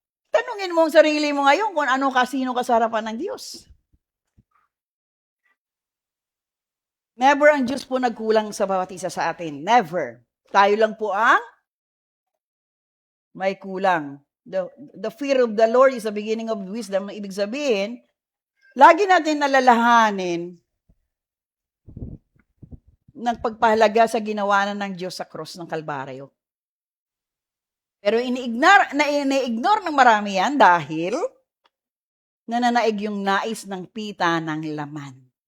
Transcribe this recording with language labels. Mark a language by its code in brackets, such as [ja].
[tl] Tanungin mo ang sarili mo ngayon kung ano sino ka sa harapan ng Diyos. Never ang Diyos po nagkulang sa bawat isa sa atin. Never. Tayo lang po ang may kulang. [en] The fear of the Lord is the beginning of wisdom. [tl] Ibig sabihin, lagi natin nalalahanin ng pagpahalaga sa ginawa ng Diyos sa cross ng Kalbaryo. Pero ini-ignore ng marami yan dahil nananaig yung nais ng pita ng laman.